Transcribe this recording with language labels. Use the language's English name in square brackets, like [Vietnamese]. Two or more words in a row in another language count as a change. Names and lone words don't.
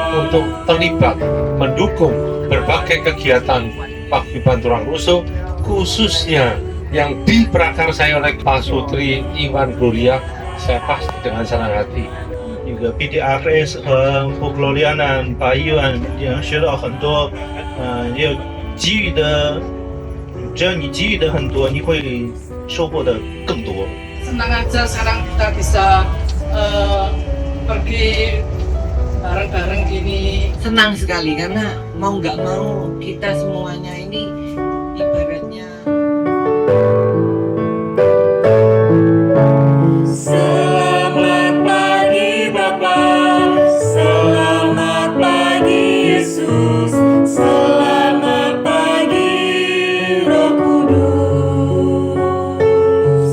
[Indonesian] untuk terlibat mendukung berbagai kegiatan Paguyuban Tulangroso, khususnya yang diprakarsai oleh Pak Sutri Iwan Gloria. Saya pasti dengan senang hati. [Chinese] 那个 BDRS 和 Folkloriana 把语文也能学到很多，也有给予的，只要你给予的很多，你会收获的更多。 [Indonesian] Senang aja sekarang kita bisa pergi bareng-bareng gini. Senang sekali karena mau nggak mau kita semuanya ini ibaratnya Selamat pagi Bapa, selamat pagi Yesus, selamat pagi Roh Kudus.